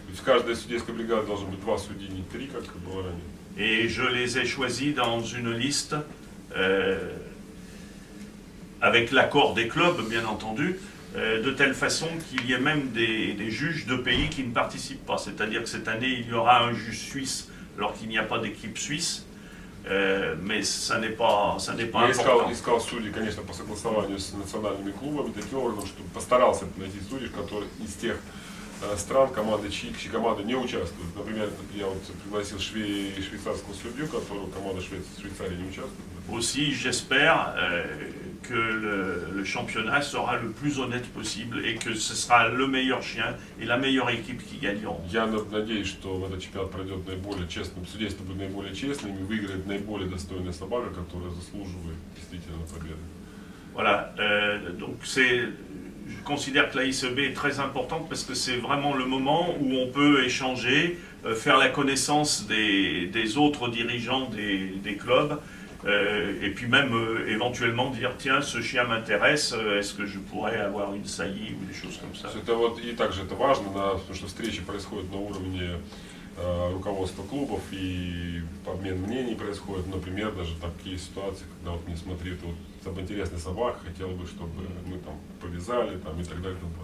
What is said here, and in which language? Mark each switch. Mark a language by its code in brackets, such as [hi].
[ru] В каждой судейской бригаде должно быть 2 судьи, не 3, как было ранее. [fr] Et je les ai choisis dans une liste avec l'accord des clubs, bien entendu, de telle façon qu'il y ait même des juges de pays qui ne participent pas. C'est-à-dire que cette année, il y aura un juge suisse alors qu'il n'y a pas d'équipe suisse. Mais ça n'est pas important. [ru] Я искал судей, конечно, по согласованию с национальными клубами, таким образом, чтобы постарался найти судей, которые из тех стран, чьи команды не участвуют. Например, я вот пригласил швейцарского судью, которого команда Швейцарии не участвует. [fr] Aussi, j'espère que le championnat sera le plus honnête possible et que ce sera le meilleur chien et la meilleure équipe qui gagneront. [ru] Я надеюсь, что этот чемпионат пройдет наиболее честным, судейство будет наиболее честным и выиграет наиболее достойная собака, которая заслуживает действительно победы. [fr] Voilà, donc je considère que la ICEB est très importante parce que c'est vraiment le moment où on peut échanger, faire la connaissance des autres dirigeants des clubs. Et puis même éventuellement dire tiens ce chien m'intéresse, est-ce que je pourrais avoir une saillie ou des choses comme ça. [ru] Это вот и также это важно, потому что встречи происходят на уровне руководства клубов и обмен мнений происходит. Например, даже такие ситуации, когда вот мне смотрит вот интересная собака, хотел бы, чтобы мы там повязали там и так далее.